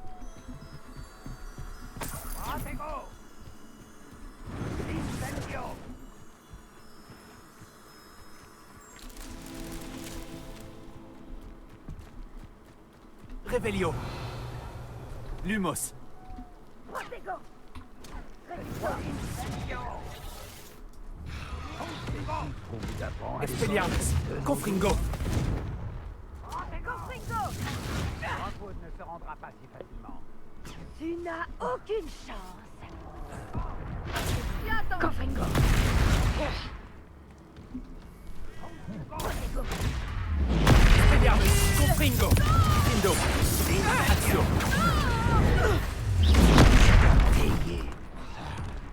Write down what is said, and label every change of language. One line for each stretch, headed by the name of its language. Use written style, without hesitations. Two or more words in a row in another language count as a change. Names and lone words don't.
French: Revelio. Lumos. Expelliarmus. Confringo. Rockwood ne se rendra pas si facilement. Tu n'as aucune chance. Viens-t'en. Confringo. Expelliarmus. Confringo. Gryffindor. Action.